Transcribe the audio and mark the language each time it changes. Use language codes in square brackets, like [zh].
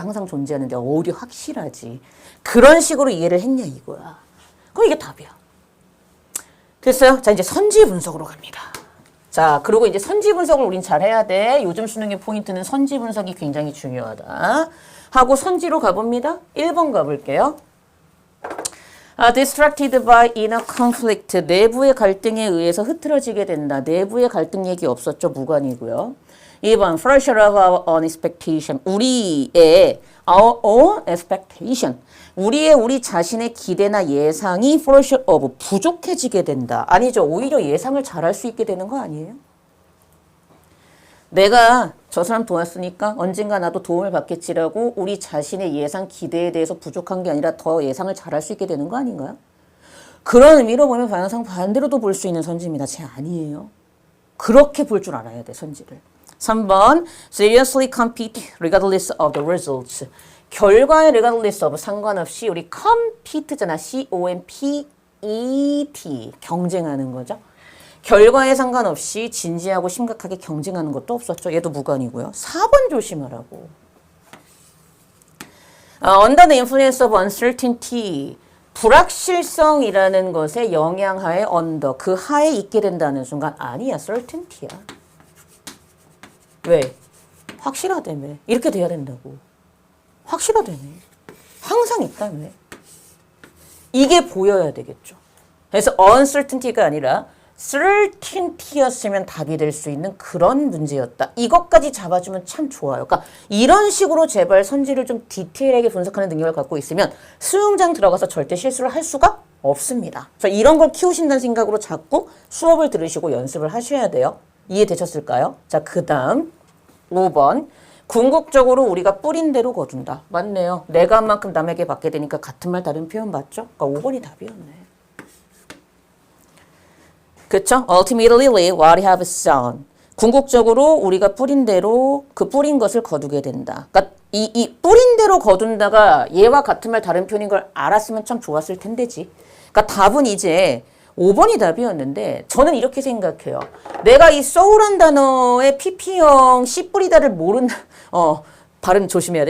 [ko] 항상 존재하는데 어디 확실하지. 그런 식으로 이해를 했냐 이거야. 그럼 이게 답이야. 됐어요? 자, 이제 선지 분석으로 갑니다. 자, 그리고 이제 선지 분석을 우린 잘 해야 돼. 요즘 수능의 포인트는 선지 분석이 굉장히 중요하다. 하고 선지로 가봅니다. 1번 가볼게요. [en] Distracted by inner conflict. [ko] 내부의 갈등에 의해서 흐트러지게 된다. 내부의 갈등 얘기 없었죠? 무관이고요. [en] 2번 pressure of our own expectation. [ko] 우리의 [en] our own expectation. [ko] 우리 자신의 기대나 예상이 [en] pressure of [ko] 부족해지게 된다. 아니죠. 오히려 예상을 잘할 수 있게 되는 거 아니에요? 내가 저 사람 도왔으니까 언젠가 나도 도움을 받겠지라고 우리 자신의 예상 기대에 대해서 부족한 게 아니라 더 예상을 잘할 수 있게 되는 거 아닌가요? 그런 의미로 보면 방향상 반대로도 볼 수 있는 선지입니다. 제 아니에요. 그렇게 볼 줄 알아야 돼, 선지를. [en] 3번 seriously compete regardless of the results. [ko] 결과에 [en] regardless of [ko] 상관없이 우리 compete잖아. C-O-M-P-E-T 경쟁하는 거죠. 결과에 상관없이 진지하고 심각하게 경쟁하는 것도 없었죠. 얘도 무관이고요. 4번 조심하라고. [en] Under the influence of uncertainty. [ko] 불확실성이라는 것에 영향하에 under. 그 하에 있게 된다는 순간 아니야. certainty야. 왜? 확실하다며. 이렇게 돼야 된다고. 확실하다며. 항상 있다며. 이게 보여야 되겠죠. 그래서 uncertainty가 아니라 certainty였으면 답이 될 수 있는 그런 문제였다. 이것까지 잡아주면 참 좋아요. 그러니까 이런 식으로 제발 선지를 좀 디테일하게 분석하는 능력을 갖고 있으면 수영장 들어가서 절대 실수를 할 수가 없습니다. 그래서 이런 걸 키우신다는 생각으로 자꾸 수업을 들으시고 연습을 하셔야 돼요. 이해되셨을까요? 자, 그 다음 5번. 궁극적으로 우리가 뿌린 대로 거둔다. 맞네요. 내가 한 만큼 남에게 받게 되니까 같은 말 다른 표현 맞죠? 그러니까 5번이 답이었네. 그쵸? [en] Ultimately what we have sown. [ko] 궁극적으로 우리가 뿌린 대로 그 뿌린 것을 거두게 된다. 그러니까 이 뿌린 대로 거둔다가 얘와 같은 말 다른 표현인 걸 알았으면 참 좋았을 텐데지. 그러니까 답은 이제 5번이 답이었는데 저는 이렇게 생각해요. 내가 이 soul한 단어의 PP형 씨 뿌리다를 모른다. 발음 조심해야 돼.